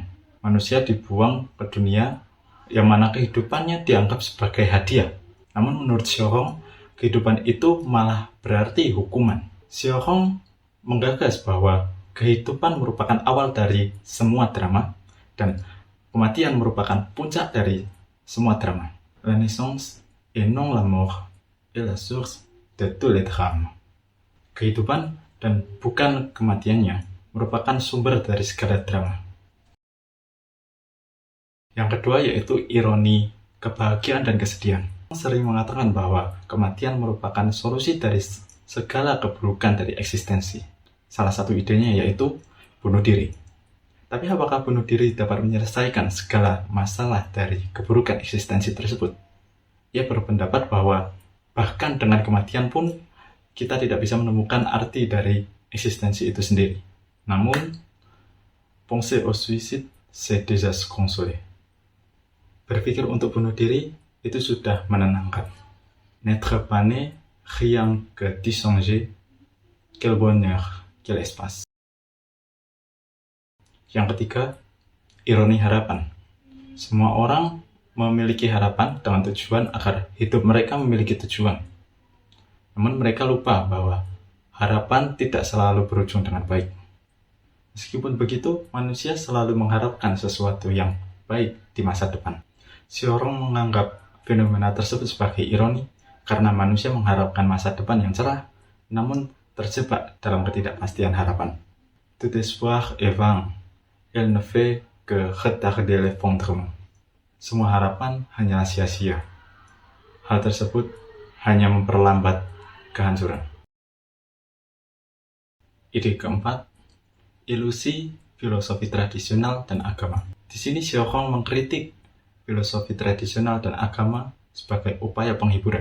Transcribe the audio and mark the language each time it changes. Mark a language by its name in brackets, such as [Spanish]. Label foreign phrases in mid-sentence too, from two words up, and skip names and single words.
[Indonesian] Manusia dibuang ke dunia yang mana kehidupannya dianggap sebagai hadiah. Namun menurut Cioran, kehidupan itu malah berarti hukuman. Cioran menggagas bahwa kehidupan merupakan awal dari semua drama dan kematian merupakan puncak dari semua drama. [French] La naissance et non la mort est la source de tous les drames. [Indonesian] Kehidupan dan bukan kematiannya merupakan sumber dari segala drama. Yang kedua yaitu ironi, kebahagiaan dan kesedihan. Sering mengatakan bahwa kematian merupakan solusi dari segala keburukan dari eksistensi. Salah satu idenya yaitu bunuh diri. Tapi apakah bunuh diri dapat menyelesaikan segala masalah dari keburukan eksistensi tersebut? Ia berpendapat bahwa bahkan dengan kematian pun kita tidak bisa menemukan arti dari eksistensi itu sendiri. Namun, [French] penser au suicide, c'est déjà se consoler. [Indonesian] Berpikir untuk bunuh diri itu sudah menenangkan. [French] N'être pas né, rien que d'y songer, quel bonheur, quel espace. [Indonesian] Yang ketiga, ironi harapan. Semua orang memiliki harapan dengan tujuan agar hidup mereka memiliki tujuan. Namun mereka lupa bahwa harapan tidak selalu berujung dengan baik. Meskipun begitu, manusia selalu mengharapkan sesuatu yang baik di masa depan. Cioran menganggap fenomena tersebut sebagai ironi karena manusia mengharapkan masa depan yang cerah, namun terjebak dalam ketidakpastian harapan. [French] Tout espoir est vain, elle ne fait que retarder l'effondrement. [Indonesian] Semua harapan hanyalah sia-sia. Hal tersebut hanya memperlambat kehancuran. Ide keempat, ilusi filosofi tradisional dan agama. Di sini Xiaokong mengkritik filosofi tradisional dan agama sebagai upaya penghiburan.